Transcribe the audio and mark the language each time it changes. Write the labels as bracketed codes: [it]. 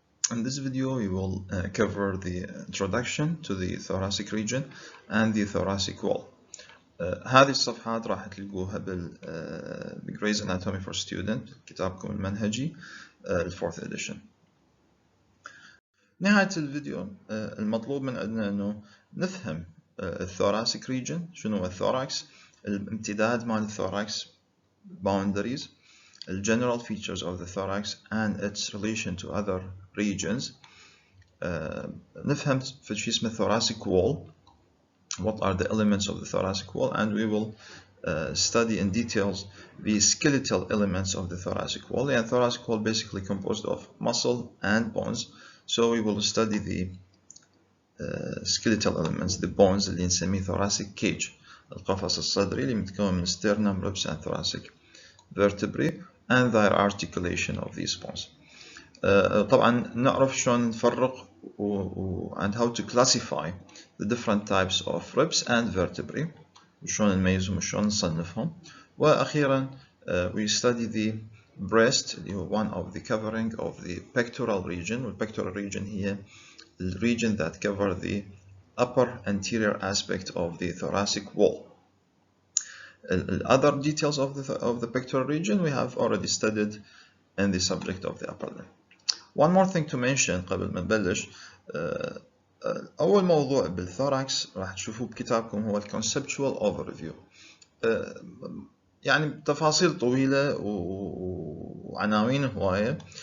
[en] In this video we will cover the introduction to the thoracic region and the thoracic wall. [ar] هذه الصفحات راح تلقوها Gray's Anatomy for Student كتابكم المنهجي [en] fourth edition. [ar] نهاية الفيديو المطلوب من عندنا انه نفهم الثوراسيك ريجن، شنو هو الثوراكس، الامتداد مال الثوراكس [en] boundaries, the general features of the thorax and its relation to other regions. [ar] نفهم في شيء اسمه [en] thoracic wall, what are the elements of the thoracic wall, and we will study in details the skeletal elements of the thoracic wall. And thoracic wall basically composed of muscle and bones, so we will study the skeletal elements, the bones [ar] اللي نسميه [en] thoracic cage, [ar] القفص الصدري اللي متكون من [en] sternum, ribs and thoracic vertebrae and their articulation of these bones. [ar] طبعا نعرف شلون نفرق [en] and how to classify the different types of ribs and vertebrae, [ar] وشلون نميزهم وشلون نصنفهم. وأخيرا [en] we study the breast [ar] اللي هو [en] one of the covering of the pectoral region. والpectoral region هي the region that cover the upper anterior aspect of the thoracic wall. Other details of the pectoral region we have already studied in the subject of the upper limb. One more thing to mention [ar] قبل ما نبلش، أول موضوع بالثوراكس راح تشوفوه بكتابكم هو conceptual overview. يعني تفاصيل طويلة وعناوين هواية.